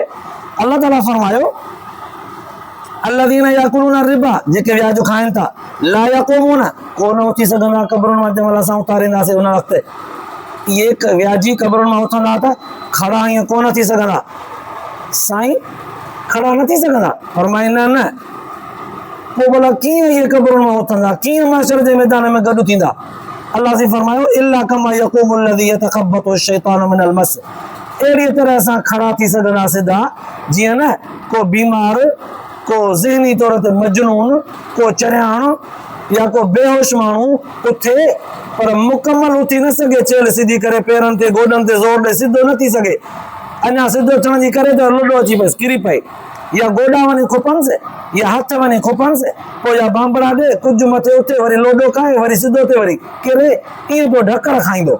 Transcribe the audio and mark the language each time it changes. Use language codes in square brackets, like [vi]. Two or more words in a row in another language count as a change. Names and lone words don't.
[sd] अल्लाह ताला फरमायो [ar] الذين يأكلون الربا [sd] जेके व्याज खाइनि था [ar] لا يقومون [sd] कोन उथी सघंदा क़ब्रुनि मां, जंहिं महिल असां उतारींदासीं उन वक़्तु इहे व्याजी क़ब्रुनि मां उथंदा त खड़ा ईअं कोन थी सघंदा। साईं खड़ा न थी सघंदा, फरमाईंदा न पोइ भला कीअं इहे क़ब्रुनि मां उथंदा, कीअं माशर जे मैदान में गॾु थींदा। अल्लाह से फरमायो [ar] إلا كما يقوم الذي يتخبطه الشيطان من المس, [sd] अहिड़ी तरह सां खड़ा थी सघंदा सिधा जीअं न को बीमार, को ज़हनी तौर ते मजनून, को चरियाण या को बेहोश माण्हू उथे पर मुकमल उथी न सघे, चेल सिधी करे पेरनि ते गोॾनि ते ज़ोर ॾे सिधो न थी सघे, अञा सिधो थियण जी करे त लोॾो अची पएसि किरी पए, या गोॾा वञी खुपनिसि या हथ वञी खुपनिसि, पोइ या बांबड़ा ॾे कुझु मथे उथे वरी लोॾो खाए वरी सिधो थिए वरी किरे, ईअं पोइ ढकर खाईंदो।